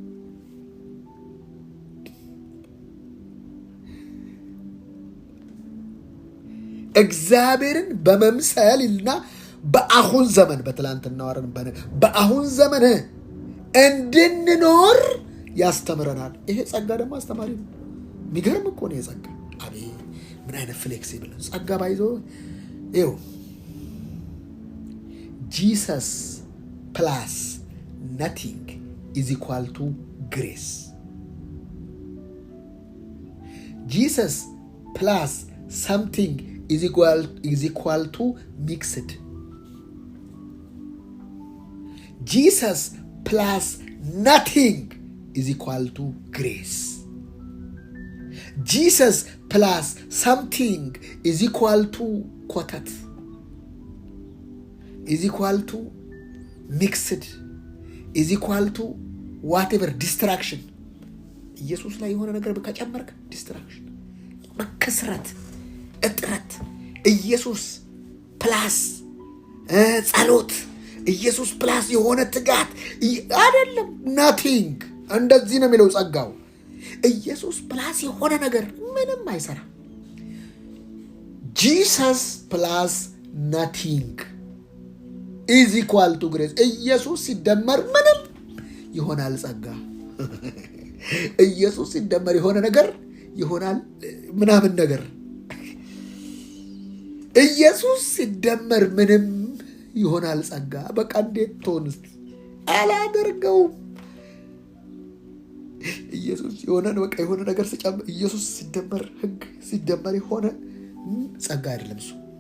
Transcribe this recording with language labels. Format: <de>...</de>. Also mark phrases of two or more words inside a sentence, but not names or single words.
<am>እግዚአብሔርን በመምሰል እና በአሁን ዘመን በትላንትና ወረን በአሁን ዘመን እንድንኖር ያስተምረናል። ይሄ ጸጋ ደግሞ አስተማሪ ነው። የሚገርም እኮ ነው የጸጋ። አቤት ምን አይነት ፍሌክሲብል ነው ጸጋ! ባይዞ ይኸው</am> <en>Jesus plus nothing is equal to grace። Jesus plus something is equal to mixed. Jesus plus nothing is equal to grace. Jesus plus something is equal to ኮተት። is equal to mixed is equal to whatever distraction</en> <am>ኢየሱስ ላይ የሆነ ነገር ከጨመርክ distraction መከስረት እጥረት ኢየሱስ ፕላስ ጸሎት ኢየሱስ ፕላስ የሆነ ትጋት አይደለም nothing እንደዚህ ነው የሚለው ጸጋው ኢየሱስ ፕላስ የሆነ ነገር ምንም አይሰራ</am> <en>Jesus plus nothing is equal to grace</en> <am>ኢየሱስ ሲደመር ምንም ይሆናል ጸጋ ኢየሱስ ሲደመር የሆነ ነገር ይሆናል ምናምን ነገር ኢየሱስ ሲደመር ምንም ይሆናል ጸጋ በቃ እንዴት ትሆንስ አላደርገው ኢየሱስ የሆነ በቃ የሆነ ነገር ሲጨምር ኢየሱስ ሲደመር ህግ ሲደመር የሆነ ጸጋ አይደለም እሱ</am>